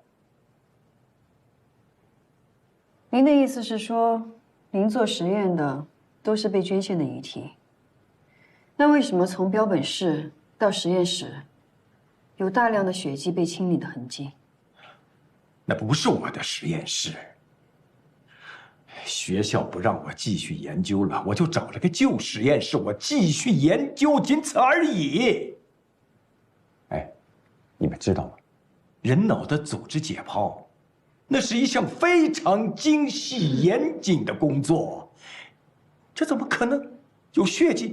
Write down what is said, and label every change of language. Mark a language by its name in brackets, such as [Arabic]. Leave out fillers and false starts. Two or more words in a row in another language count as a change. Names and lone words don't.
[Chinese] 您的意思是说，您做实验的都是被捐献的遗体？那为什么从标本室到实验室，有大量的血迹被清理的痕迹？那不是我的实验室。学校不让我继續研究了，我就找了個舊實驗室，我繼續研究，僅此而已。哎，你們知道嗎？人腦的組織解剖，那是一項非常精細嚴謹的工作，這怎麼可能有血跡？